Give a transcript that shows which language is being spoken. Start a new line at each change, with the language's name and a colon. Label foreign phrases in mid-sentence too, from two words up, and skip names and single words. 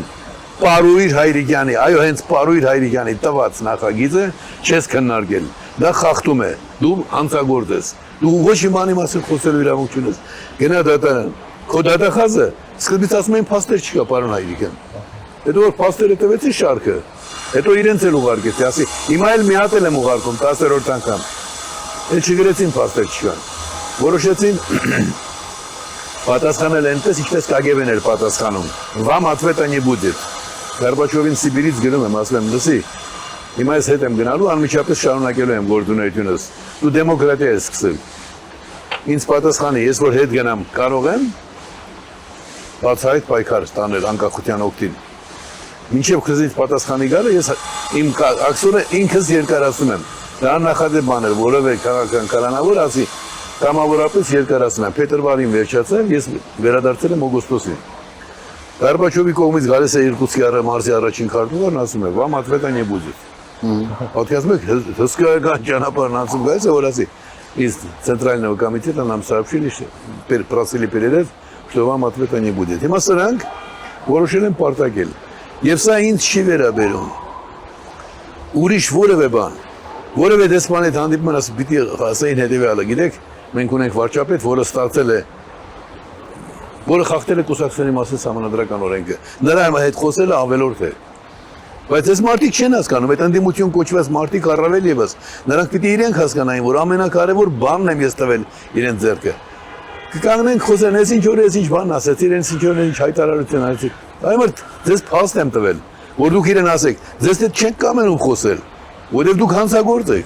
Armenian: Պարույր Հայրիկյանի, այո հենց Պարույր Հայրիկյանի տված նախագիծը չես քննարկել։ Դա խախտում է։ Դու անցագործ ես։ Դու ոչ մի բանի մասին խոսելու իրավունք չունես։ Գնա դատարան։ Քո դատախազը սկզբից ասում էին փաստեր չկա, պարոն Հայրիկյան։ Հետո որ փաստերը տվեցի շարքը, հետո իրենց էլ ուղարկեցի, ասի հիմա էլ մի հատ եմ ուղարկում 10-րդ անգամ։ Էլ չգրեցին փաստեր չկան։ Որոշեցին պատասխանել այնպես, ինչպես KGB-ն էր պատասխանում։
Russian: Вам ответа не будет։
Armenian: Գորբաչովին Սիբիրից գրում եմ, ասում եմ, լսի, հիմա ես հետ եմ գնալու, անմիջապես շարունակելու եմ գործունեությունս։ Դու դեմոկրատիա ես սկսել։ Ինձ պատասխանի, ես որ հետ գնամ, կարող եմ բացահայտ պայքար ստանել անկախության օգտին։ Մինչև քզից պատասխանի գալը ես իմ ակցիոնը ինքս երկարացնում եմ։ Դա նախադեպ բան էր, որովե քաղաքական կալանավոր ասի կամավորապես երկարացնում եմ։ Փետրվարին վերջացավ, ես վերադարձել եմ օգոստոսին։ Գորբաչովի կողմից գալիս է Իրկուտսկի մարզի առաջին քարտուղարն, ասում է,
Russian: «Вам ответа не будет»։
Armenian: Պատկերացնում եք, հսկայական ճանապարհն անցում գալիս է, որ ասի,
Russian: из Центрального комитета нам сообщили, просили передать, что вам ответа не будет։
Armenian: Հիմա սրանք որոշել են պարտակել։ Եվ սա ինձ չի վերաբերում։ Ուրիշ որևէ բան, որևէ դեսպան հետ հանդիպման ասի, պիտի ասային հետևյալը, գիտեք, մենք ունենք վարչապետ, որը ստացել է, որը խախտել է կուսակցությունների մասին սահմանադրական օրենքը։ Նրա հետ խոսելը ավելորդ է։ Բայց այս մարդիկ չեն հասկանում, այդ ընդդիմություն կոչված մարդիկ առավել եւս, նրանք պիտի իրենք հասկանային, որ ամենակարևոր բանն եմ ես տվել իրենց ձեռքը։ Կկանգնենք խոսեն, ես ինչ որ ես ինչ բան ասեցի, իրենց ինչ որ ինչ հայտարարություն արեցի։ Այմարդ ձեզ փաստ եմ տվել, որ դուք իրեն ասեք, ձեզ հետ չենք կամենում խոսել, որովհետև դուք հանցագործ եք։